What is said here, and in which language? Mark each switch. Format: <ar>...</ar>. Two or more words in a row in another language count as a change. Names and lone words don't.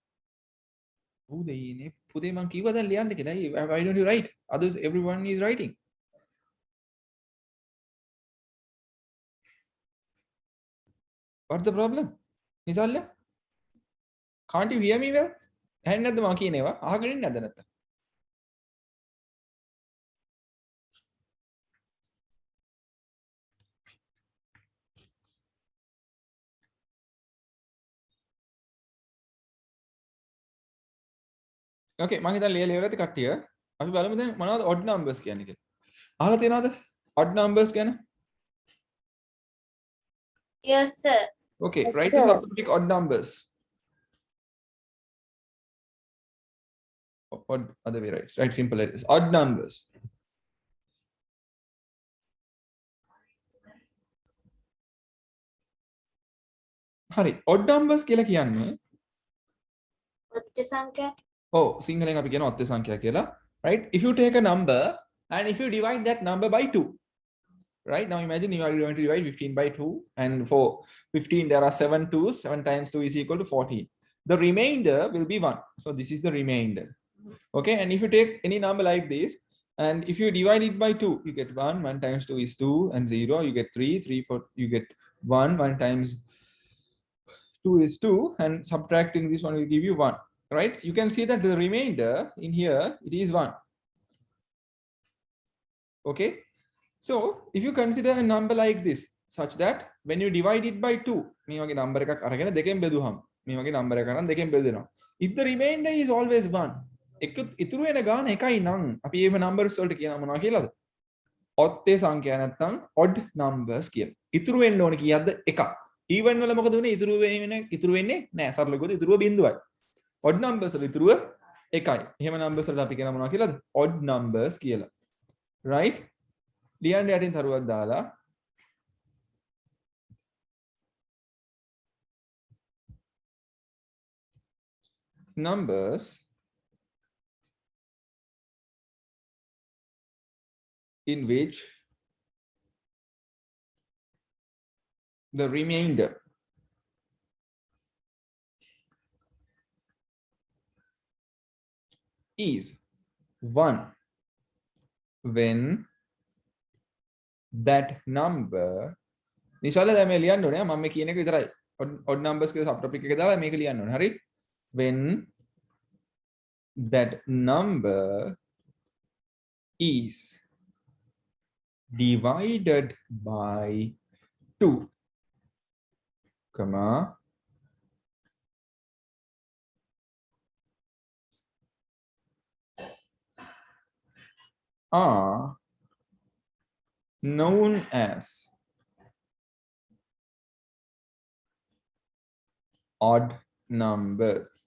<si>පුතේ මං කිව්වා දැන් ලියන්න කියලා.</si> <en>Why don't you write? Others, everyone is writing. What's the problem? Nisalya? Can't you hear me well?</en> <si>ඇහෙන්නේ නැද්ද මම කියන ඒවා? අහගෙන ඉන්නේ නැද්ද නැත්තම්?</si> <en>Okay,</en> <si>මම හිතන්නේ ලියලා ඉවරයි කට්ටිය. අපි බලමු දැන් මොනවද</si> <en>odd numbers</en> <si>කියන්නේ කියලා. අහලා තියෙනවද?</si> <en>odd numbers ගැන? Yes sir. Okay, Yes, write the sir. subtopic odd numbers. Odd other way, right? Right, simple it is. Odd numbers.</en> <si>හරි. odd numbers කියලා කියන්නේ ඔත්ති සංඛ්‍යා. සිංහලෙන් අපි කියන ඔත්ත සංඛ්‍යා කියලා.</si> <en>Right? If you take a number and if you divide that number by 2. Right? Now imagine you are going to divide 15 by 2 and for 15 there are 7 2's. 7 times 2 is equal to 14. The remainder will be 1. So this is the remainder. Okay, and if you take any number like this and if you divide it by 2 you get 1. 1 times 2 is 2 and 0 you get 3. 3 4 you get 1. 1 times 2 is 2 and subtracting this one will give you 1. Right? You can see that the remainder in here it is 1. Okay, so if you consider a number like this such that when you divide it by 2</en> <si>මේ වගේ number එකක් අරගෙන දෙකෙන් බෙදුවහම මේ වගේ number එකක් අරන් දෙකෙන් බෙදෙනවා.</si> <en>If the remainder is always 1</en> <si>එක ඉතුරු වෙන ගාන එකයි නම් අපි මේ numbers වලට කියනවා මොනවා කියලාද? ඔත්තේ සංඛ්‍යා නැත්නම්</si> <en>odd numbers</en> <si>කියලා. ඉතුරු වෙන්න ඕනේ කීයක්ද? එකක්. even වල මොකද වෙන්නේ? ඉතුරු වෙන්නේ නැහැ. සරල ගොඩ ඉතුරුව බිඳුවයි.</si> <en>odd numbers</en> <si>වල ඉතුරුව එකයි. එහෙම numbers වලට අපි කියනවා මොනවා කියලාද?</si> <en>odd numbers</en> <si>කියලා. Right? ලියන්න යටින් තරුවක් දාලා numbers</si> <en>in which the remainder is 1 when that number</en> <si>නිශාල දැන් මේ ලියන්න ඕනේ මම මේ කියන එක විතරයි</si> <en>odd numbers</en> <si>කියලා</si> <en>sub topic</en> <si>එක දාලා මේක ලියන්න ඕනේ හරි when</si> <en>that number is divided by 2 comma are known as odd numbers.</en>